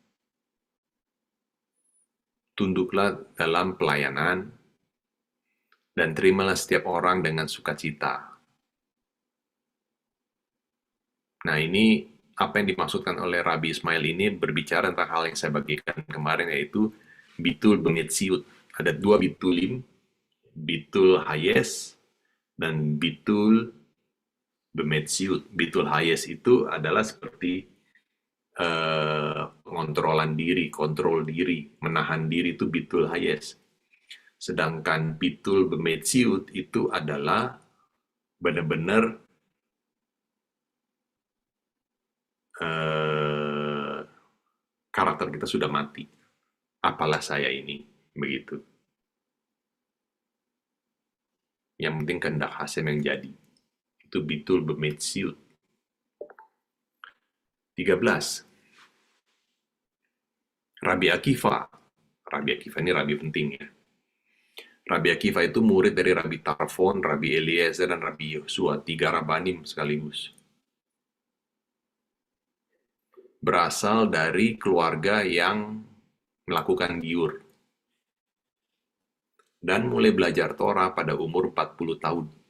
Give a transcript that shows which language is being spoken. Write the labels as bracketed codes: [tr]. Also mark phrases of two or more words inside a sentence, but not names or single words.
[id] Tunduklah dalam pelayanan, dan terimalah setiap orang dengan sukacita. Nah, ini apa yang dimaksudkan oleh Rabi Ismail ini berbicara tentang hal yang saya bagikan kemarin, yaitu [he] ביטול במציאות. [id] Ada 2 bitulim, [he] ביטול היש [id] dan [he] ביטול במציאות. ביטול היש [id] itu adalah seperti pengontrolan diri, kontrol diri, menahan diri, itu [he] ביטול היש. [id] Sedangkan [he] ביטול במציאות [id] itu adalah benar-benar karakter kita sudah mati. Apalah saya ini, begitu. Yang penting kehendak Hasem yang jadi. Itu [he] ביטול במציאות. [id] 13. Rabi Akiva. Rabi Akiva ini rabi penting ya. Rabi Akiva itu murid dari Rabi Tarfon, Rabi Eliezer, dan Rabi Yosua. 3 rabanim sekaligus. Berasal dari keluarga yang melakukan giur. Dan mulai belajar Torah pada umur 40 tahun.